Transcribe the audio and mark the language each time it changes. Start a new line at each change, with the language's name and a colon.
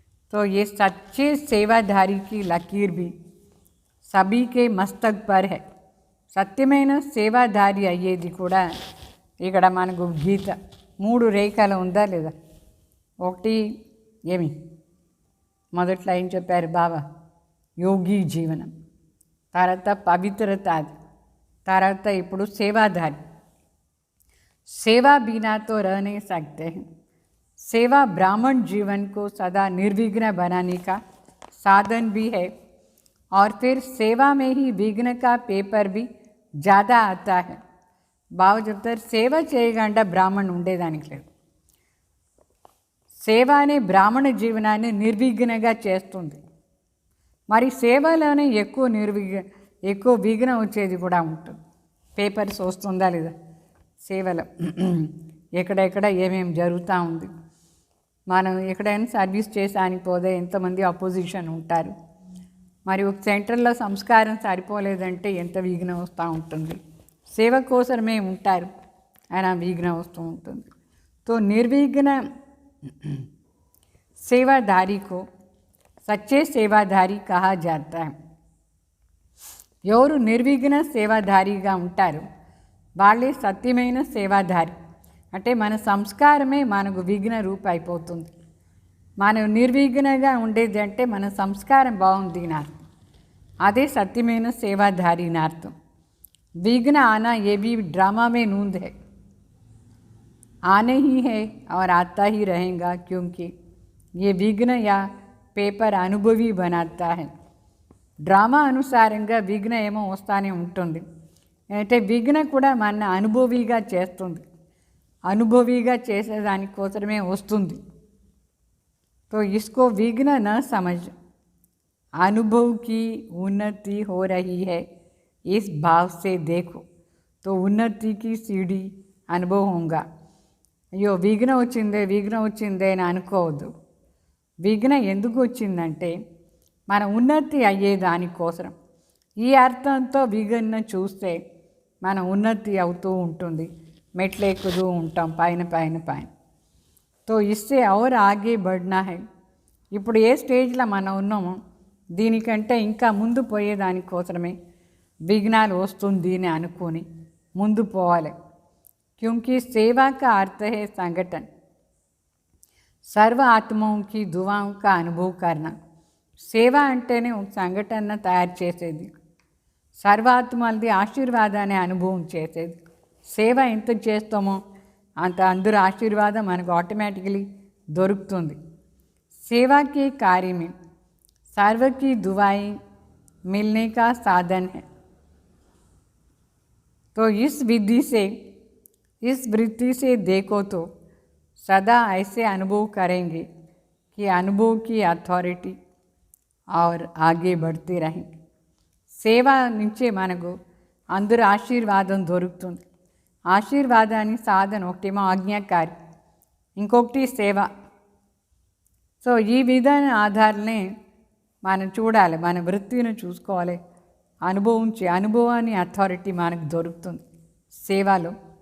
Hindi: तो ये सच्चे सेवाधारी की लकीर भी सभी के मस्तक पर है.
Telugu: సత్యమైన సేవాధారి అయ్యేది కూడా ఇక్కడ మనకు గీత మూడు రేఖలు ఉందా లేదా? ఒకటి ఏమి మొదట్లో ఏం చెప్పారు బాబా? యోగి జీవనం, తర్వాత పవిత్రత, తర్వాత ఇప్పుడు సేవాధారి.
Hindi: सेवा बिना तो रह नहीं सकते हैं. सेवा ब्राह्मण जीवन को सदा निर्विघ्न बनाने का साधन भी है. और फिर सेवा में ही विघ्न का पेपर भी ज़्यादा आता है.
Telugu: బాబు చెప్తారు సేవ చేయకుండా బ్రాహ్మణ ఉండేదానికి లేదు. సేవ అనే బ్రాహ్మణ జీవనాన్ని నిర్విఘ్నంగా చేస్తుంది. మరి సేవలోనే ఎక్కువ విఘ్నం వచ్చేది కూడా ఉంటుంది. పేపర్స్ వస్తుందా లేదా సేవలో? ఎక్కడెక్కడ ఏమేమి జరుగుతూ ఉంది. మనం ఎక్కడైనా సర్వీస్ చేసానికి పోతే ఎంతమంది అపోజిషన్ ఉంటారు. మరి ఒక సెంటర్లో సంస్కారం సరిపోలేదంటే ఎంత విఘ్నం వస్తూ ఉంటుంది. సేవ కోసమే ఉంటారు, అయినా విఘ్నం వస్తూ ఉంటుంది.
Hindi: తో నిర్విఘ్న సేవాధారి కో సచ్చే సేవాధారి కహా జాతా హై.
Telugu: ఎవరు నిర్విఘ్న సేవాధారిగా ఉంటారు వాళ్ళే సత్యమైన సేవాధారి. అంటే మన సంస్కారమే మనకు విఘ్న రూప అయిపోతుంది. మనం నిర్విఘ్నంగా ఉండేది అంటే మన సంస్కారం బాగుంది అని అర్థం. అదే సత్యమైన సేవాధారి అని అర్థం.
Hindi: विघ्न आना ये भी ड्रामा में नूंद है, आने ही है और आता ही रहेगा, क्योंकि ये विघ्न या पेपर अनुभवी बनाता है.
Telugu: డ్రామా అనుసారంగా విఘ్న ఏమో వస్తానే ఉంటుంది. అంటే విఘ్న కూడా మన అనుభవిగా చేస్తుంది. అనుభవిగా చేసేదానికోసమే వస్తుంది.
Hindi: तो इसको विघ्न न समझ, अनुभव की उन्नति हो रही है, इस भाव से देखो तो उन्नति की सीढ़ी అనుభవం होगा।
Telugu: అయ్యో విఘ్నం వచ్చిందే అని అనుకోవద్దు. విఘ్నం ఎందుకు వచ్చిందంటే మన ఉన్నతి అయ్యేదానికోసం. ఈ అర్థంతో విఘ్నం చూస్తే మన ఉన్నతి అవుతూ ఉంటుంది, మెట్లెక్కుతూ ఉంటాం పైన. తో ఇస్తే
Hindi: और आगे बढ़ना है.
Telugu: ఇప్పుడు ఏ స్టేజ్లో మనం ఉన్నామో దీనికంటే ఇంకా ముందు పోయేదానికోసమే విఘ్నాలు వస్తుంది అని అనుకొని ముందు పోవాలి.
Hindi: क्योंकि सेवा का अर्थ है संगठन, सर्व आत्माओं की दुआओं का अनुभव करना.
Telugu: సేవ అంటేనే ఒక సంఘటన తయారు చేసేది, సర్వాత్మలది ఆశీర్వాదాన్ని అనుభవం చేసేది. సేవ ఎంత చేస్తామో అంత అందరూ ఆశీర్వాదం మనకు ఆటోమేటికలీ దొరుకుతుంది.
Hindi: सेवा के कार्य में सर्व की दुआएं मिलने का साधन है. तो इस विधि से, इस वृत्ति से देखो तो सदा ऐसे अनुभव करेंगे कि अनुभव की अथॉरिटी और आगे बढ़ते रहेंगे.
Telugu: సేవ నుంచే మనకు అందరూ ఆశీర్వాదం దొరుకుతుంది. ఆశీర్వాదానికి సాధన ఒకటేమో ఆజ్ఞాకారి, ఇంకొకటి సేవ. సో ఈ విధాన ఆధారనే మనం చూడాలి, మన వృత్తిని చూసుకోవాలి, అనుభవాన్ని అథారిటీ మనకు దొరుకుతుంది సేవలో.